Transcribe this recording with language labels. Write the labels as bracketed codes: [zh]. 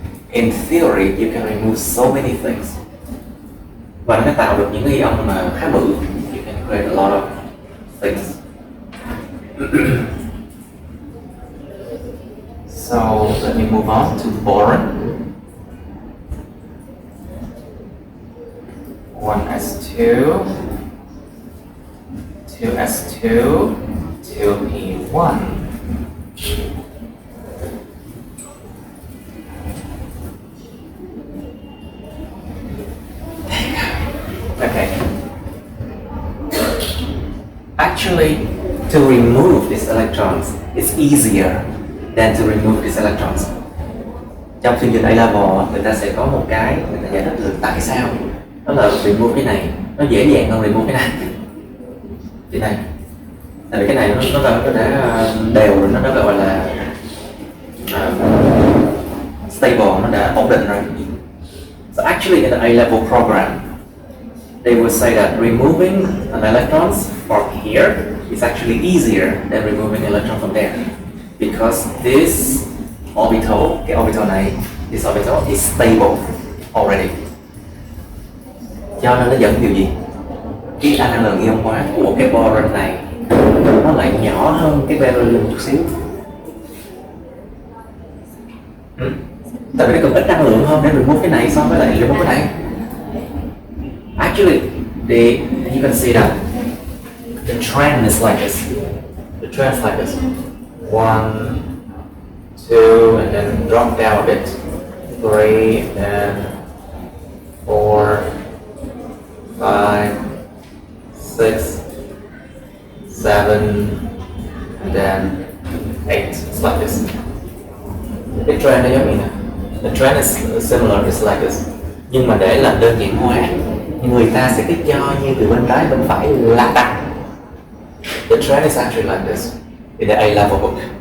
[en] In theory, you can remove so many things. [vi] Và nó tạo được những cái ion mà khá bự. [en] You can create a lot of things. So let me move on to boron. 1s2, 2s2, 2p1. Okay. Actually, to remove these electrons is easier than to remove these electrons. [vi] Trong chương trình A-level, người ta sẽ có một cái người ta giải thích được tại sao. Đó là remove cái này nó dễ dàng hơn remove cái này. Cái này, tại vì cái này nó đã đều rồi, nó đã gọi là stable, nó đã ổn định rồi. [en] So actually in the A-level program, they will say that removing an electrons from here is actually easier than removing an electron from there, because this orbital, [vi] cái orbital này, [en] this orbital is stable already. [vi] Cho nên nó dẫn điều gì? Cái năng lượng ion hóa của cái boron này nó lại nhỏ hơn cái beryllium chút xíu. Tại vì nó cần ít năng lượng hơn để remove cái này so với lại remove cái này. [en] Actually, you can see that the Tran is like this. The Tran is like this. 1, 2, and then drop down a bit. 3, and then 4, 5, 6, 7, and then 8. It's like this. The Tran [vi] nó giống như này. [en] The Tran is similar. It's like this. [vi] Nhưng mà để làm đơn giản hóa, người ta sẽ cái cho như từ bên trái bên phải là đặt. [en] The Tran is actually like this in the A-level book.